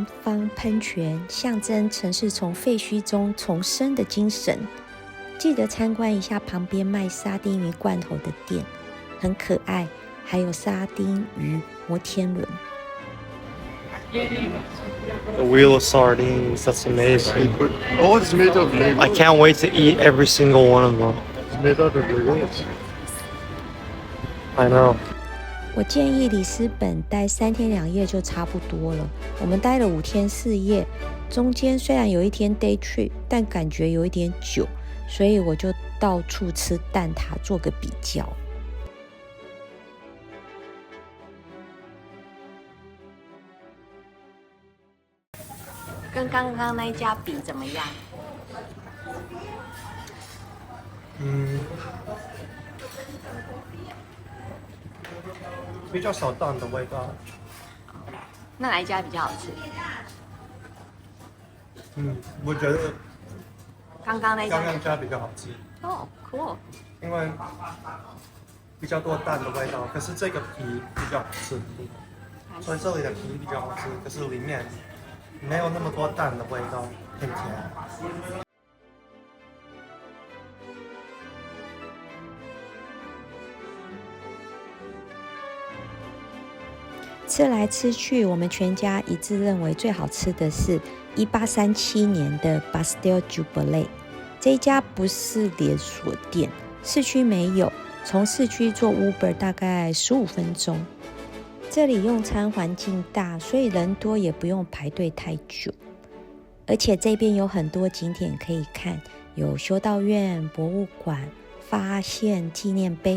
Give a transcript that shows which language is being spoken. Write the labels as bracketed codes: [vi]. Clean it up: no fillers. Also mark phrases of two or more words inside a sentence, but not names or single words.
[zh] 方噴泉，象徵城市從廢墟中重生的精神。記得參觀一下旁邊賣沙丁魚罐頭的店，很可愛，還有沙丁魚摩天輪。 [en] The wheel of sardines, that's amazing. Oh, it's made of Legos. I can't wait to eat every single one of them. It's made out of Legos. I know. [zh] 我建議里斯本待3天2夜就差不多了。我們待了5天4夜，中間雖然有一天 [en] day trip， [zh] 但感覺有一點久，所以我就到處吃蛋撻做個比較。跟剛剛那一家比怎麼樣？比較少蛋的味道。那哪一家比較好吃？我覺得剛剛那家比較好吃。哦 ，cool。因為比較多蛋的味道，可是這個皮比較好吃，所以這裡的皮比較好吃，可是裡面沒有那麼多蛋的味道，很甜。吃來吃去，我們全家一致認為最好吃的是1837年的 Bastille Jubilee。這一家不是連鎖店，市區沒有，從市區坐 Uber 大概15分鐘。這裡用餐環境大，所以人多也不用排隊太久。而且這邊有很多景點可以看，有修道院、博物館、發現紀念碑。